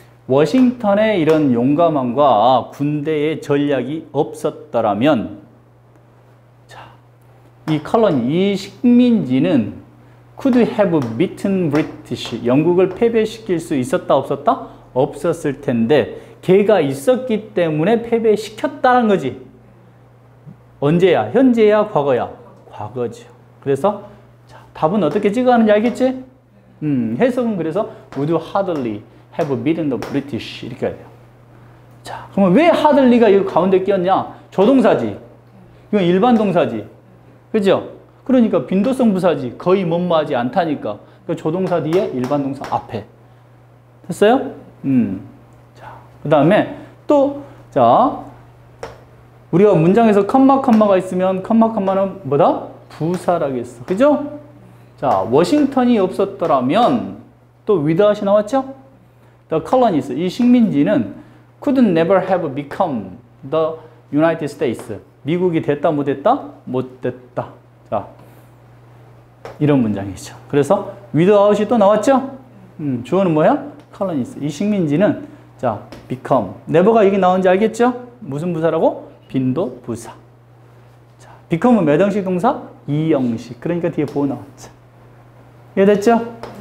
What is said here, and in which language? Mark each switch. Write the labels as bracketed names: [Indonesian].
[Korean] 워싱턴의 이런 용감함과 군대의 전략이 없었더라면, 자, 이 컬러니, 이 식민지는 [English] could have beaten British, [Korean] 영국을 패배시킬 수 있었다 없었다? 없었을 텐데 걔가 있었기 때문에 패배시켰다는 거지. 언제야? 현재야? 과거야? 과거죠. 그래서 자, 답은 어떻게 찍어가는지 알겠지? 해석은 그래서 [English] would hardly have beaten the British [Korean] 이렇게 해야 돼요. 자, 그러면 왜 hardly가 이 가운데 끼었냐? 조동사지. 이건 일반 동사지. 그죠? 그러니까 빈도성 부사지. 거의 뭐뭐하지 않다니까. 그러니까 조동사 뒤에 일반 동사 앞에. 됐어요? 자, 그 다음에 또, 자, 우리가 문장에서 컴마가 있으면 컴마는 뭐다? 부사라겠어. 그죠? 자, 워싱턴이 없었더라면 또 without이 나왔죠? [English] The colonies, [Korean] 이 식민지는 [English] could never have become the United States. [Korean] 미국이 됐다 못 됐다? 못 됐다. 자, 이런 문장이죠. 그래서 without이 또 나왔죠? 주어는 뭐야? colonies. 이 식민지는 자, become. never가 여기 나오는지 알겠죠? 무슨 부사라고? 빈도 부사. 자, become은 몇 형식 동사? 2형식. 그러니까 뒤에 보호 나왔죠. 이해됐죠?